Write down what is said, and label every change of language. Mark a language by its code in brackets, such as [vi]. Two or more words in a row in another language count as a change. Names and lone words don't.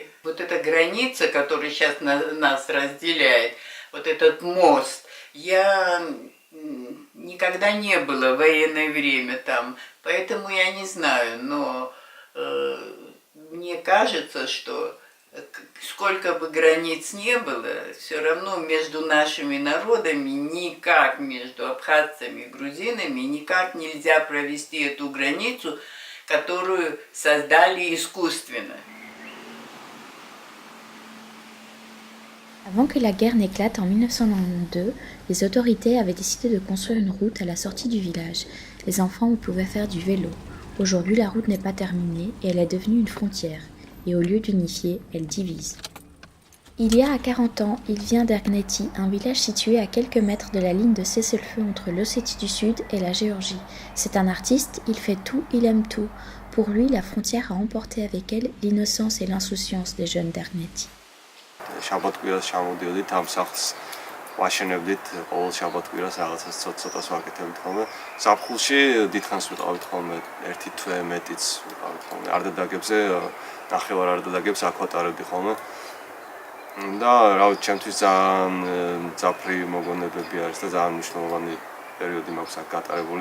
[ru] Вот эта граница, которая сейчас нас разделяет, вот этот мост, я никогда не была в военное время там, поэтому я не знаю, но мне кажется, что сколько бы границ не было, все равно между нашими народами, никак между абхазцами и грузинами, никак нельзя провести эту границу, которую создали искусственно. [fr] Avant que la guerre n'éclate en 1992, les autorités avaient décidé de construire une route à la sortie du village. Les enfants pouvaient faire du vélo. Aujourd'hui, la route n'est pas terminée et elle est devenue une frontière. Et au lieu d'unifier, elle divise. Il y a à 40 ans, il vient d'Ergneti, un village situé à quelques mètres de la ligne de cessez-le-feu entre l'Ossétie du Sud et la Géorgie. C'est un artiste, il fait tout, il aime tout. Pour lui, la frontière a emporté avec elle l'innocence et l'insouciance des jeunes d'Ergneti. [ka] ვაშენებდით ყოველ შაბათ-კვირას რაღაცას ცოტას ვაკეთებთ ხოლმე. ზაფხულში დიდხანს ვიყავით ხოლმე, ერთი თვე მეტიც ვიყავით ხოლმე. არდადაგებზე, ნახევარ არდადაგებს აქ ვატარებდი ხოლმე. და რა ვიცი, ჩემთვის ძალიან მძაფრი მოგონებები არის და ძალიან მნიშვნელოვანი პერიოდი მაქვს აქ გატარებული.